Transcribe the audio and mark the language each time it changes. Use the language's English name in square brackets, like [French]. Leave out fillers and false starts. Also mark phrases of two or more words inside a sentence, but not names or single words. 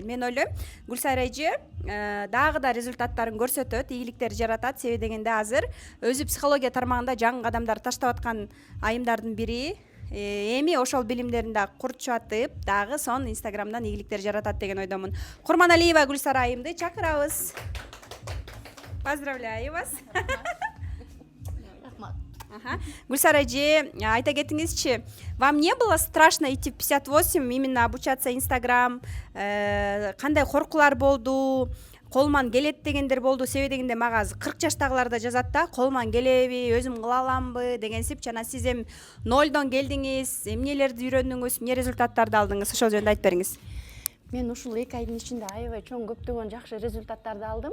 [Kyrgyz] Мен ойлойм, Гүлсайра эже дагы да результаттарын көрсөтөт, ийгиликтер жаратат. Себеби дегенде азыр өзү психология тармагында жаңы кадамдар таштап аткан айымдардын бири. Эми ошол билимдерин дагы курчатып, дагы сон инстаграмдан ийгиликтер жаратат деген ойдомун. Курманалиева Гүлсара айымды чакырабыз. [Russian] Поздравляю вас. [Kyrgyz] Гүлсара эже, айта кетиңизчи, [Russian] вам не было страшно идти в 58, именно обучаться инстаграм, [Kyrgyz] кандай коркулар болду? Колуман келет дегендер болду. Себеби дегенде мага 40 жаштагылар да жазат да, колуман келеби, өзүм кыла аламбы дегенсип. Жана сиз эми нолдон келдиңиз, эмнелерди үйрөндүңүз, эмне результаттарды алдыңыз? Ошол жөнүндө айтып бериңиз. Мен ушул 2 айдын ичинде аябай чоң көптөгөн жакшы результаттарды алдым.